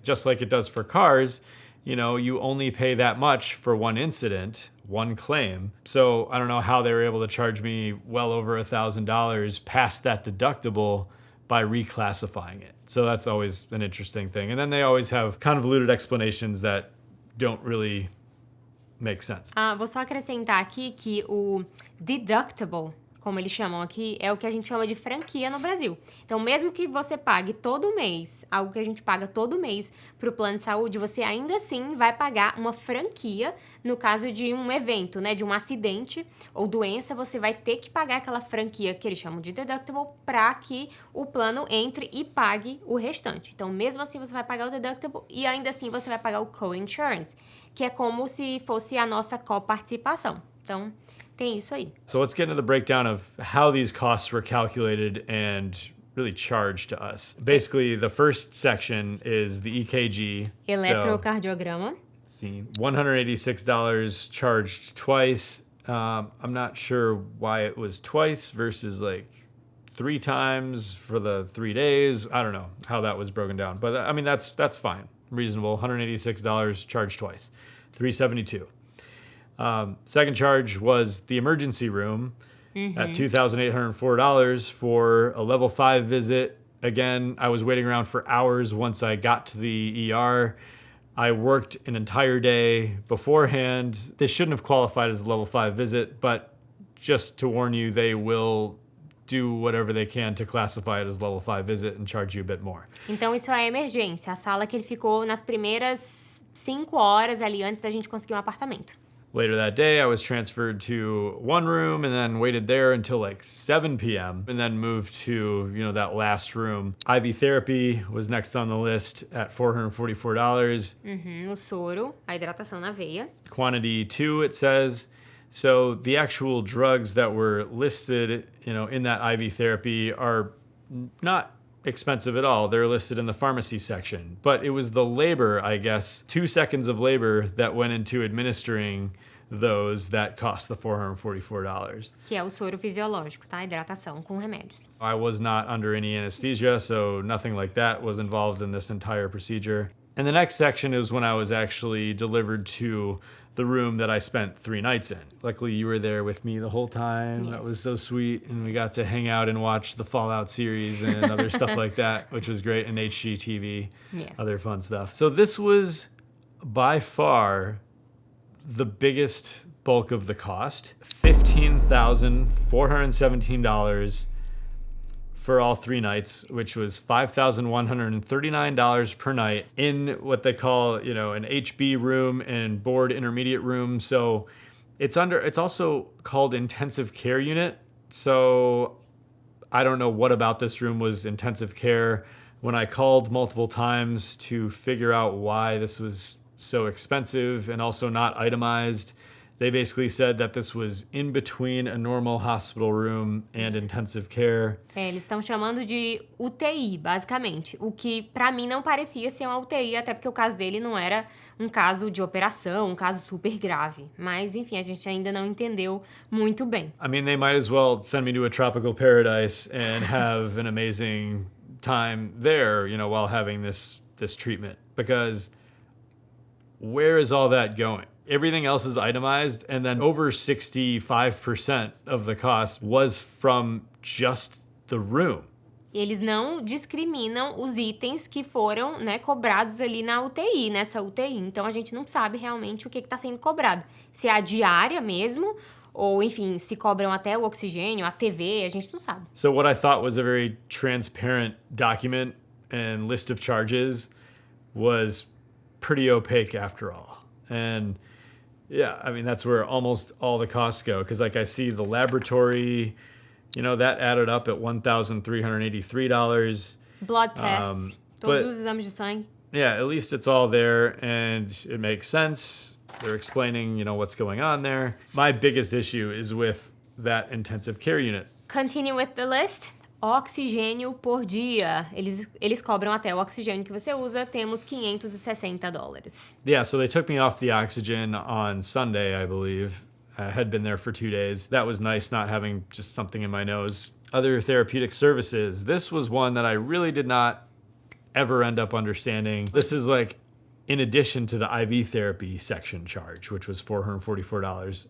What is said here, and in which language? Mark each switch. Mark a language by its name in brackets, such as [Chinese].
[English] Just like it does for cars, you only pay that much for one incident, one claim. So I don't know how they were able to charge me well over $1,000 past that deductible by reclassifying it. So that's always an interesting thing. And then they always have convoluted explanations that don't really make sense. [Portuguese] Vou só acrescentar aqui que o deductible, como eles chamam aqui, é o que a gente chama de franquia no Brasil. Então, mesmo que você pague todo mês, algo que a gente paga todo mês para o plano de saúde, você ainda assim vai pagar uma franquia no caso de um evento, né, de um acidente ou doença, você vai ter que pagar aquela franquia que eles chamam de deductible para que o plano entre e pague o restante. Então, mesmo assim, você vai pagar o deductible e ainda assim você vai pagar o co-insurance, que é como se fosse a nossa coparticipação. Então, tem isso aí. [English] So let's get into the breakdown of how these costs were calculated and really charged to us. Basically, the first section is the EKG. [Portuguese] Eletrocardiograma. [English] See, $186 charged twice. I'm not sure why it was twice versus like 3 times for the 3 days. I don't know how that was broken down, but I mean that's fine, reasonable. $186 charged twice, $372. Second charge was the emergency room at $2,804 for a level 5 visit. Again, I was waiting around for hours once I got to the ER. I worked an entire day beforehand. This shouldn't have qualified as a level 5 visit, but just to warn you, they will do whatever they can to classify it as level 5 visit and charge you a bit more. [Portuguese] Então, isso é a emergência, a sala que ele ficou nas primeiras 5 horas ali antes da gente conseguir um apartamento. [English] Later that day, I was transferred to one room and then waited there until like 7 p.m. and then moved to, that last room. IV therapy was next on the list at $444. [Portuguese] O soro, a hidratação na veia. [English] Quantity 2, it says. So the actual drugs that were listed, in that IV therapy are not expensive at all. They're listed in the pharmacy section. But it was the labor, I guess, 2 seconds of labor that went into administering those that cost the $444. [Portuguese] Que é o soro fisiológico, tá? Hidratação com remédios. [English] I was not under any anesthesia, so nothing like that was involved in this entire procedure. And the next section is when I was actually delivered to the room that I spent 3 nights in. Luckily, you were there with me the whole time. Yes. That was so sweet. And we got to hang out and watch the Fallout series and other stuff like that, which was great, and HGTV, other fun stuff. So this was by far the biggest bulk of the cost, $15,417 for all 3 nights, which was $5,139 per night in what they call, an HB room and board intermediate room. So it's also called intensive care unit. So I don't know what about this room was intensive care. When I called multiple times to figure out why this was so expensive and also not itemized, they basically said that this was in between a normal hospital room and intensive care. [Portuguese] Eles estão chamando de UTI, basicamente. O que, pra mim, não parecia ser uma UTI, até porque o caso dele não era um caso de operação, um caso super grave. Mas, enfim, a gente ainda não entendeu muito bem. [English] I mean, they might as well send me to a tropical paradise and have an amazing time there, while having this treatment. Because where is all that going? Everything else is itemized, and then over 65% of the cost was from just the room. [Portuguese] Eles não discriminam os itens que foram, cobrados ali na UTI, nessa UTI. Então, a gente não sabe realmente o que está sendo cobrado. Se é a diária mesmo, ou, enfim, se cobram até o oxigênio, a TV, a gente não sabe. [English] So what I thought was a very transparent document and list of charges was pretty opaque after all. And yeah, I mean, that's where almost all the costs go. Because like I see the laboratory, that added up at $1,383. Blood tests, [Portuguese] todos os exames de sangue. [English] Yeah, at least it's all there and it makes sense. They're explaining, what's going on there. My biggest issue is with that intensive care unit. Continue with the list. [Portuguese] Oxigênio por dia. Eles cobram até o oxigênio que você usa. Temos $560. [English] Yeah, so they took me off the oxygen on Sunday, I believe. I had been there for 2 days. That was nice, not having just something in my nose. Other therapeutic services. This was one that I really did not ever end up understanding. This is like in addition to the IV therapy section charge, which was $444.